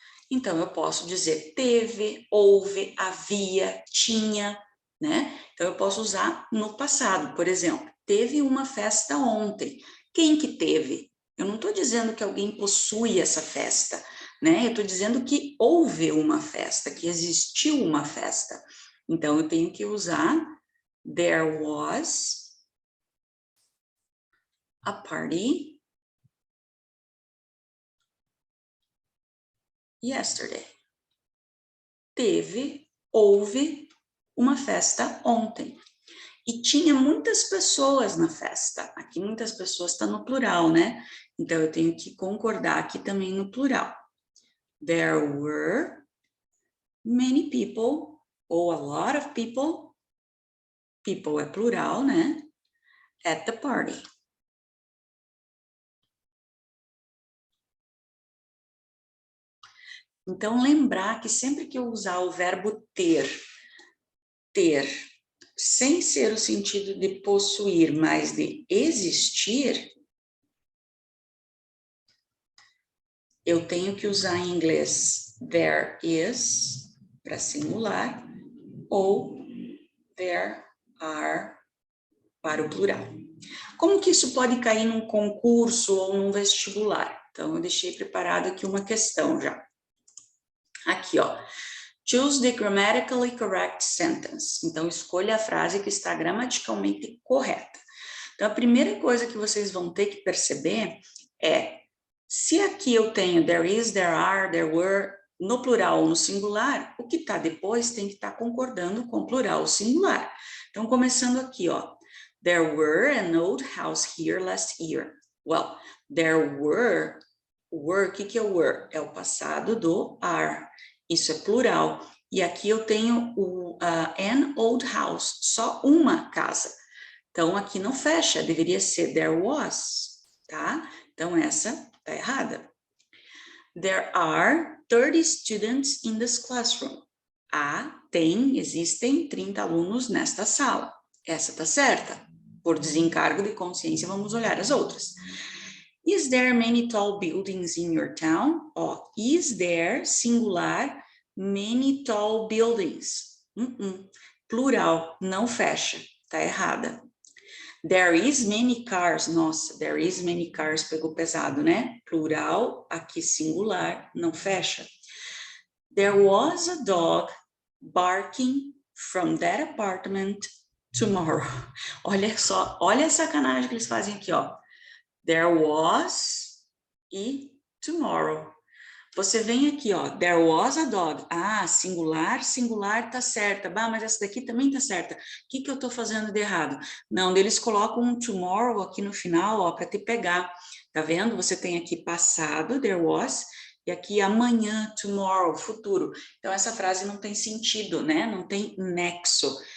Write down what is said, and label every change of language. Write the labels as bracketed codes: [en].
[pt] Então, eu posso dizer teve, houve, havia, tinha, né? Então, eu posso usar no passado. Por exemplo, teve uma festa ontem. Quem que teve? Eu não estou dizendo que alguém possui essa festa, né? Eu estou dizendo que houve uma festa, que existiu uma festa. Então, eu tenho que usar [en] there was a party yesterday. [pt] Teve, houve uma festa ontem. E tinha muitas pessoas na festa. Aqui muitas pessoas está no plural, né? Então, eu tenho que concordar aqui também no plural. [en] There were many people, [pt] ou [en] a lot of people. [pt] People é plural, né? [en] At the party. [pt] Então, lembrar que sempre que eu usar o verbo ter, sem ser o sentido de possuir, mas de existir, eu tenho que usar em inglês [en] there is, [pt] para singular, ou [en] there are, [pt] para o plural. Como que isso pode cair num concurso ou num vestibular? Então, eu deixei preparado aqui uma questão já. Aqui, ó. [en] Choose the grammatically correct sentence. [pt] Então, escolha a frase que está gramaticalmente correta. Então, a primeira coisa que vocês vão ter que perceber é, se aqui eu tenho [en] there is, there are, there were, [pt] no plural ou no singular, o que está depois tem que estar concordando com o plural ou singular. Então, começando aqui, ó. [en] There were an old house here last year. Well, there were, [pt] o que é o were? É o passado do are. Isso é plural. E aqui eu tenho o an old house, só uma casa. Então, aqui não fecha, deveria ser [en] there was, [pt] tá? Então, essa tá errada. [en] There are 30 students in this classroom. [pt] Existem 30 alunos nesta sala. Essa tá certa. Por desencargo de consciência, vamos olhar as outras. [en] Is there many tall buildings in your town? Ó, is there, singular, many tall buildings. [pt] Plural, não fecha, tá errada. [en] There is many cars. [pt] Nossa, [en] there is many cars [pt] pegou pesado, né? Plural, aqui singular, não fecha. [en] There was a dog barking from that apartment tomorrow. [pt] Olha só, olha a sacanagem que eles fazem aqui, ó. [en] There was [pt] e tomorrow. Você vem aqui, ó, [en] there was a dog. [pt] Singular, singular tá certa. Mas essa daqui também tá certa. O que que eu tô fazendo de errado? Não, eles colocam um tomorrow aqui no final, ó, para te pegar. Tá vendo? Você tem aqui passado, [en] there was, [pt] e aqui amanhã, tomorrow, futuro. Então, essa frase não tem sentido, né? Não tem nexo.